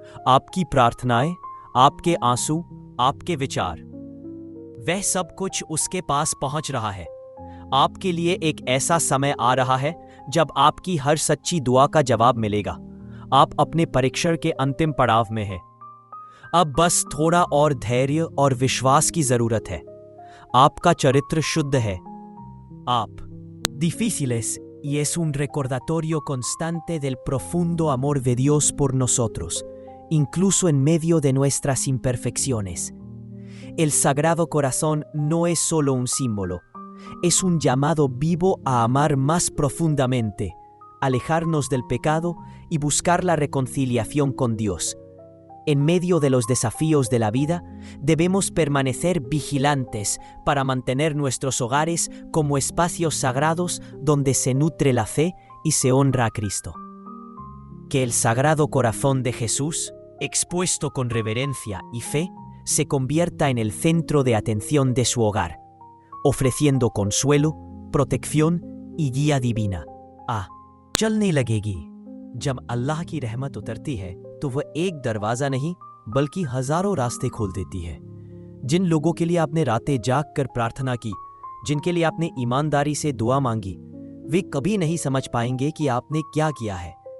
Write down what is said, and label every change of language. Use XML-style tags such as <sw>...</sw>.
<hi>आपकी प्रार्थनाएं, आपके आंसू, आपके विचार, वह सब कुछ उसके पास पहुंच रहा है। आपके लिए एक ऐसा समय आ रहा है जब आपकी हर सच्ची दुआ का जवाब मिलेगा। आप अपने परीक्षण के अंतिम पड़ाव में हैं। अब बस थोड़ा और धैर्य और विश्वास की जरूरत है। आपका चरित्र शुद्ध है। आप</hi> <es>difíciles y es un recordatorio constante del profundo amor de Dios por nosotros, incluso en medio de nuestras imperfecciones. El Sagrado Corazón no es solo un símbolo, es un llamado vivo a amar más profundamente, alejarnos del pecado y buscar la reconciliación con Dios. En medio de los desafíos de la vida, debemos permanecer vigilantes para mantener nuestros hogares como espacios sagrados donde se nutre la fe y se honra a Cristo. Que el Sagrado Corazón de Jesús, expuesto con reverencia y fe, se convierta en el centro de atención de su hogar, ofreciendo consuelo, protección y guía divina.</es> <hi>चलने लगेगी। जब अल्लाह की रहमत उतरती है तो वह एक दरवाजा नहीं, बल्कि हजारों रास्ते खोल देती है। जिन लोगों के लिए आपने रातें जाग कर प्रार्थना की, जिनके लिए आपने ईमानदारी से दुआ मांगी, वे कभी नहीं समझ पाएंगे कि आपने क्या किया है।</hi>